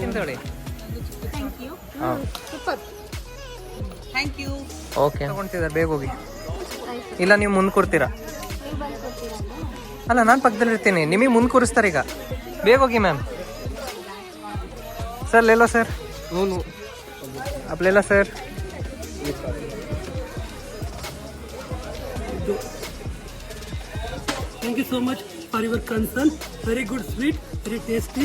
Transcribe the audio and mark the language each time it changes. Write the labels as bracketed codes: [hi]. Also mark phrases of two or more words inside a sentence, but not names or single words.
[kn] ತಿಂತೇಳಿ. ಹಾಂ ಓಕೆ. ತಗೊಳ್ತಿದ್ದಾರೆ, ಬೇಗ ಹೋಗಿ. ಇಲ್ಲ ನೀವು ಮುಂದೆ ಕೂರ್ತೀರಾ? ಅಲ್ಲ, ನಾನು ಪಕ್ಕದಲ್ಲಿ ಇರ್ತೀನಿ, ನಿಮಗೆ ಮುಂದೆ ಕೂರಿಸ್ತಾರೆ ಈಗ. ಬೇಗ ಹೋಗಿ ಮ್ಯಾಮ್. [hi] सर ले लो सर. आप ले लो सर. [en] Thank you so much for your concern. Very good, sweet, very tasty.